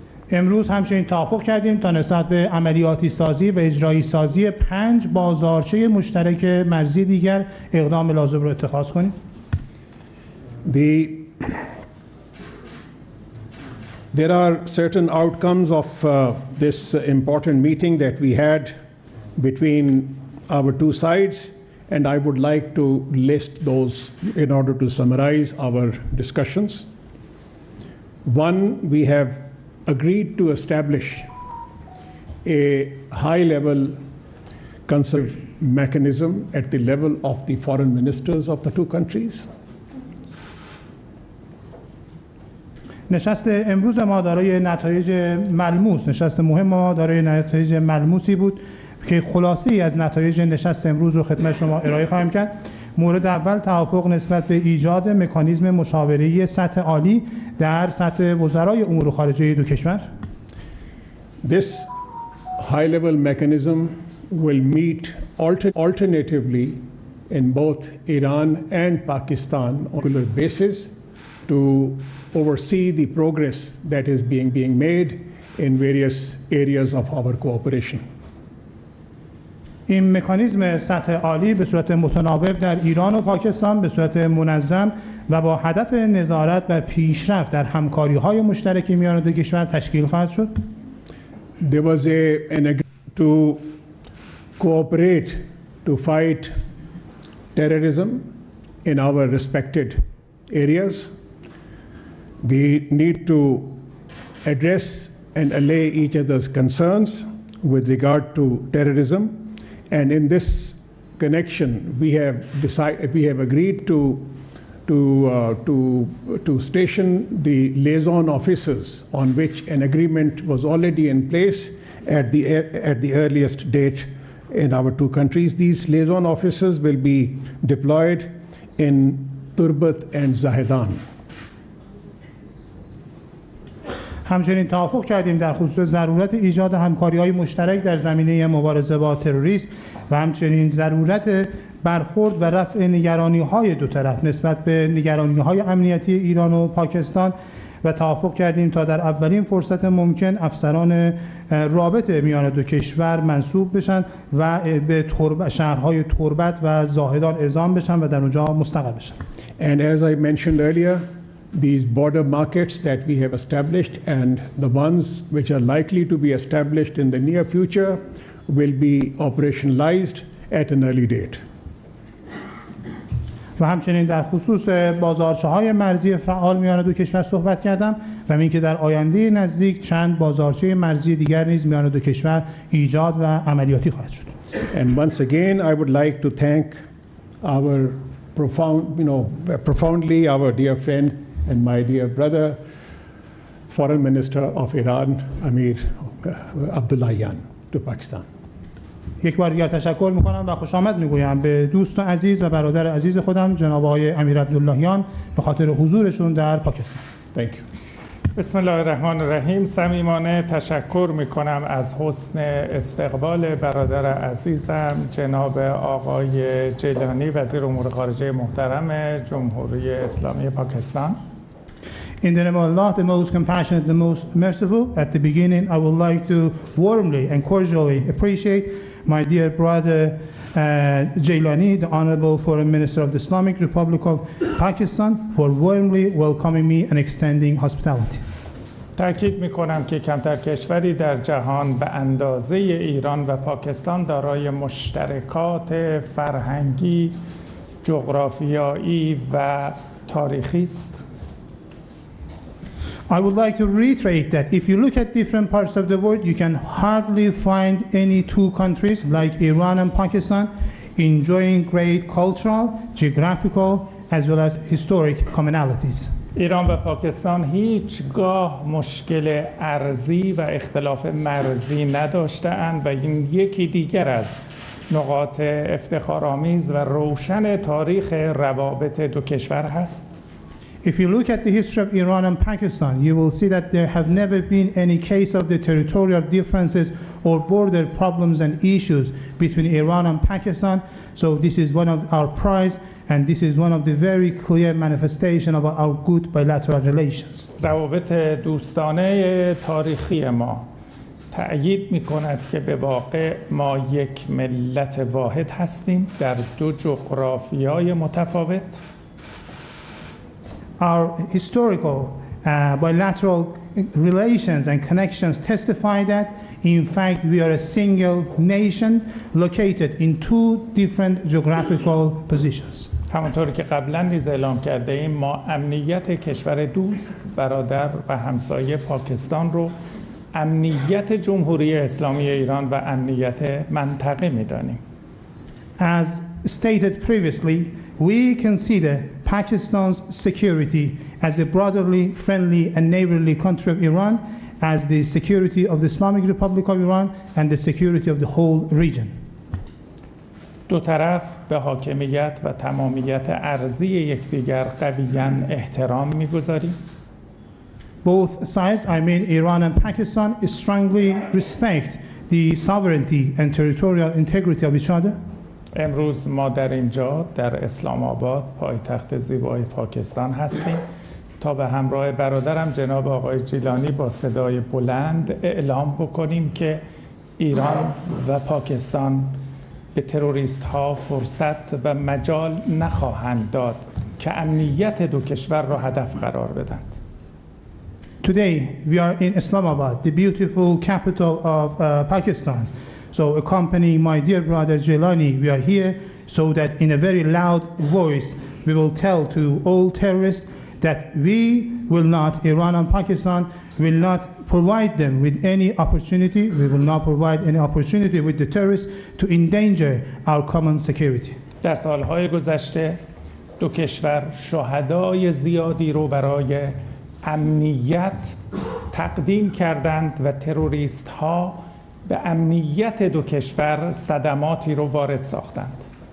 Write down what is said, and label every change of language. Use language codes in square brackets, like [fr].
[fa] امروز همچنین توافق کردیم تا نسبت به عملیاتی سازی و اجرایی سازی 5 بازارچه مشترک مرزی دیگر اقدام لازم رو اتخاذ کنیم. [en] There are certain outcomes of this important meeting that we had between our two sides, and I would like to list those in order to summarize our discussions. One, we have agreed to establish a high-level consultative mechanism at the level of the foreign ministers of the two countries. [fa] نشست امروز ما دارای نتایج ملموس، نشست مهم ما دارای نتایج ملموسی بود که خلاصه‌ای از نتایج نشست امروز رو خدمت شما ارائه خواهم کرد. مورد اول، توافق نسبت به ایجاد مکانیزم مشاوره‌ای سطح عالی در سطح وزرای امور خارجه دو کشور. [en] This high-level mechanism will meet alternatively in both Iran and Pakistan on a regular basis to oversee the progress that is being made in various areas of our cooperation. [fa] این مکانیزم سطح عالی به صورت متناوب در ایران و پاکستان به صورت منظم و با هدف نظارت بر پیشرفت در همکاری‌های مشترک میان دو کشور تشکیل خواهد شد. [en] There was an agreement to cooperate to fight terrorism in our respected areas. We need to address and allay each other's concerns with regard to terrorism. And in this connection, we have agreed to station the liaison officers on which an agreement was already in place at the earliest date in our two countries. These liaison officers will be deployed in Turbat and Zahedan. [fa] همچنین توافق کردیم در خصوص ضرورت ایجاد همکاری‌های مشترک در زمینه مبارزه با تروریسم و همچنین ضرورت برخورد و رفع نگرانی‌های دو طرف نسبت به نگرانی‌های امنیتی ایران و پاکستان و توافق کردیم تا در اولین فرصت ممکن افسران رابط میان دو کشور منصوب بشن و به شهرهای تربت و زاهدان اعزام بشن و در اونجا مستقر بشن. [en] And as I mentioned earlier, these border markets that we have established and the ones which are likely to be established in the near future will be operationalized at an early date. [fa] و همچنین در خصوص بازارچه‌های مرزی فعال میان دو کشور صحبت کردم و اینکه در آینده نزدیک چند بازارچه مرزی دیگر نیز میان دو کشور ایجاد و عملیاتی خواهد شد. [en] And once again I would like to thank our profoundly our dear friend and my dear brother, Foreign Minister of Iran, Amir Abdullahian, to Pakistan. [fa] یک بار دیگر تشکر میکنم و خوش آمد میگویم به دوست عزیز و برادر عزیز خودم جناب آقای امیر عبداللهیان به خاطر حضورشون در پاکستان. [en] Thank you. [fa] بسم الله الرحمن الرحیم. صمیمانه تشکر میکنم از حسن استقبال برادر عزیزم جناب آقای جیلانی وزیر امور خارجه محترم جمهوری اسلامی پاکستان. [en] In the name of Allah, the most compassionate, the most merciful, at the beginning I would like to warmly and cordially appreciate my dear brother Jailani, the Honorable Foreign Minister of the Islamic Republic of Pakistan, for warmly welcoming me and extending hospitality. [fa] تأکید میکنم که کمتر کشوری در جهان به اندازه ایران و پاکستان دارای مشترکات فرهنگی، جغرافیایی و تاریخی است. [en] I would like to reiterate that if you look at different parts of the world, you can hardly find any two countries like Iran and Pakistan enjoying great cultural, geographical, as well as historic commonalities. [fa] ایران و پاکستان هیچگاه مشکل ارضی و اختلاف مرزی نداشته‌اند و این یکی دیگر از نقاط افتخارآمیز و روشن تاریخ روابط دو کشور هست. [en] If you look at the history of Iran and Pakistan, you will see that there have never been any case of the territorial differences or border problems and issues between Iran and Pakistan. So this is one of our prides, and this is one of the very clear manifestation of our good bilateral relations. [fa] روابط دوستانه تاریخی ما تأیید می‌کند که به واقع ما یک ملت واحد هستیم در دو جغرافیای متفاوت. [en] Our historical bilateral relations and connections testify that In fact, we are a single nation located in two different geographical positions. [fa] همونطور که قبلا نیز اعلام کرده ایم، ما امنیت کشور دوست، برادر و همسایه پاکستان رو امنیت جمهوری اسلامی ایران و امنیت منطقه می‌دانیم. [en] As stated previously, we consider Pakistan's security as a brotherly, friendly and neighborly country of Iran as the security of the Islamic Republic of Iran and the security of the whole region. [fa] دو طرف به حاکمیت و تمامیت ارضی یکدیگر قویاً احترام می‌گذاریم. [en] Both sides, I mean Iran and Pakistan, strongly respect the sovereignty and territorial integrity of each other. [fa] امروز ما در اینجا در اسلام آباد، پایتخت زیبای پاکستان هستیم تا به همراه برادرم جناب آقای جیلانی با صدای بلند اعلام بکنیم که ایران و پاکستان به تروریست ها فرصت و مجال نخواهند داد که امنیت دو کشور را هدف قرار بدند. [en] Today we are in Islamabad, the beautiful capital of Pakistan. So accompanying my dear brother Jilani, we are here so that in a very loud voice we will tell to all terrorists that we will not, Iran and Pakistan will not provide them with any opportunity, we will not provide any opportunity with the terrorists to endanger our common security. [fa] در سالهای گذشته دو کشور شهدای زیادی رو برای امنیت تقدیم کردند و تروریست ها به امنیت دو کشور صدماتی رو وارد ساختند.